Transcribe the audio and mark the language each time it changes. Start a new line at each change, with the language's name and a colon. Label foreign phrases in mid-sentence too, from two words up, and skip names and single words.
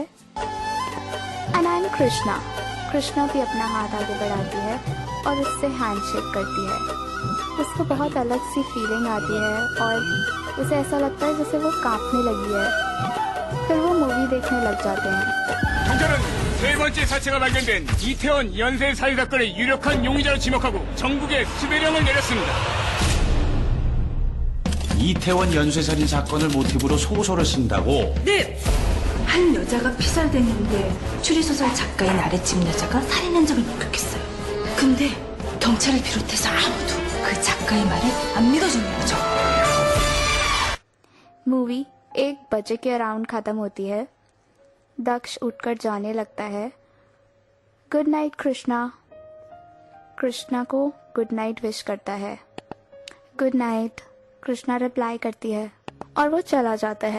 English: And I am कृष्णा।
Hindi: कृष्णा भी अपना हाथ आगे बढ़ाती है और उससे हैंडशेक करती है। उसको बहुत अलग सी फीलिंग आती है और उसे ऐसा लगता है जैसे वो कांपने लगी है। फिर वो मूवी देखने लग जाते हैं।
Korean: 경찰은 세 번째 사체가 발견된 이태원 연쇄 살인 사건의 유력한 용의자로 지목하고 전국에 수배령을 내렸습니다. 이태원 연쇄살인 사건을 모티브로 소설을 쓴다고? 네! 한 여자가 피살됐는데 추리소설 작가인 아래집 여자가 살인 흔적을 목격했어요. 근데 경찰을 비롯해서 아무도 그 작가의 말을 안 믿어주는 거죠.
Hindi: मूवी 1 बजे के अराउंड ख़त्म होती है। दक्ष उठकर जाने लगता है।
English: Good night
Hindi: कृष्णा। कृष्णा को
English: Good night wish
Hindi: करता है।
English: Good night,
Hindi: कृष्णा रिप्लाई करती है और वो चला जाता है।